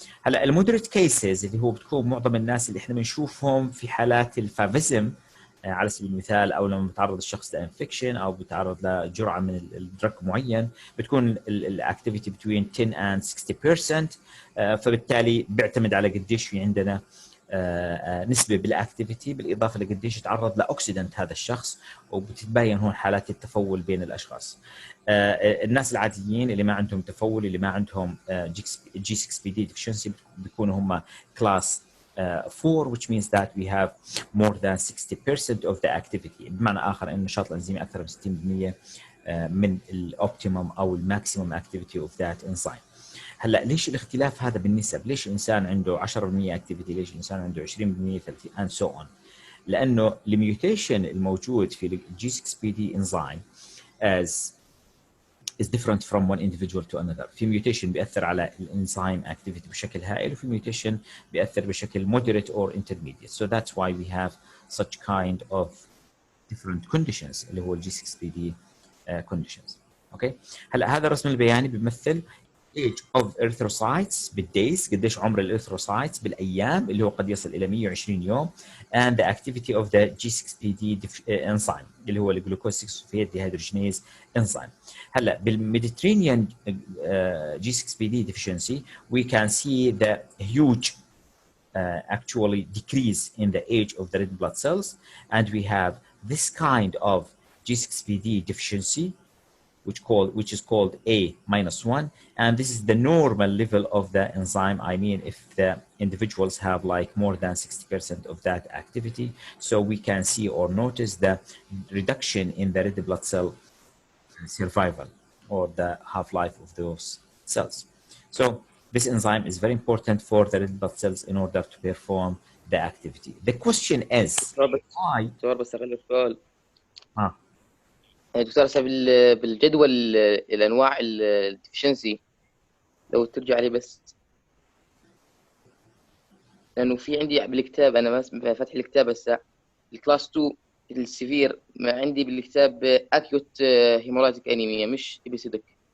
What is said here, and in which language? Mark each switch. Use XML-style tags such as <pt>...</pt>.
<ar>هلا المودريت كيسز اللي هو بتكون معظم الناس اللي احنا بنشوفهم في حالات الفافيزم على سبيل المثال، او لما بتعرض الشخص لانفكشن او بتعرض لجرعه من الدرج معين، بتكون الاكتيفيتي</ar> <en>between 10 and 60%.</en> <ar>فبالتالي بيعتمد على قديش في عندنا نسبه بالاكتيفيتي بالاضافه لقديش تعرض لاوكسيدنت هذا الشخص، وبتتبين هون حالات التفول بين الاشخاص. الناس العاديين اللي ما عندهم تفول، اللي ما عندهم G6PD deficiency، بيكونوا هم كلاس 4</ar> <en>which means that we have more than 60% of the activity.</en> <ar>بمعنى اخر ان النشاط الانزيمي اكثر من 60% من الاوبتيمم او الماكسيمم اكتيفيتي اوف ذات انزيم. هلا ليش الاختلاف هذا بالنسب؟ ليش الانسان عنده 10% اكتيفيتي، ليش الانسان عنده 20%،</ar> <en>30 and so on؟</en> <ar>لانه الميوتيشن الموجود في G6PD enzyme</ar> <en>is different from one individual to another.</en> <ar>في ميوتيشن بيأثر على الانزيم اكتيفيتي بشكل هائل، وفي ميوتيشن بيأثر بشكل</ar> <en>moderate or intermediate. So that's why we have such kind of different conditions</en> <ar>اللي هو</ar> <en>G6PD conditions. Okay.</en> <ar>هلا هذا الرسم البياني بيمثل age of erythrocytes بالدايز، قديش عمر الاريثروسايتس بالايام اللي هو قد يصل الى 120 يوم،</ar> <en>and the activity of the G6PD enzyme</en> <ar>اللي هو الجلوكوز 6 phosphate dehydrogenase enzyme. هلا بالميديترينيان</ar> <en>G6PD deficiency we can see the huge actually decrease in the age of the red blood cells, and we have this kind of G6PD deficiency which is called A-1, and this is the normal level of the enzyme. I mean, if the individuals have like more than 60% of that activity, so we can see or notice the reduction in the red blood cell survival or the half-life of those cells. So this enzyme is very important for the red blood cells in order to perform the activity. The question is why.</en> <ar>بس السؤال دكتور هسه بالجدول الانواع الديفشنسي لو ترجع لي بس، لانه في عندي بالكتاب انا فاتح الكتاب هسه الكلاس 2 السيفير ما عندي بالكتاب اكيوت هيمولايتيك انيميا مش ابيسيدك.</ar>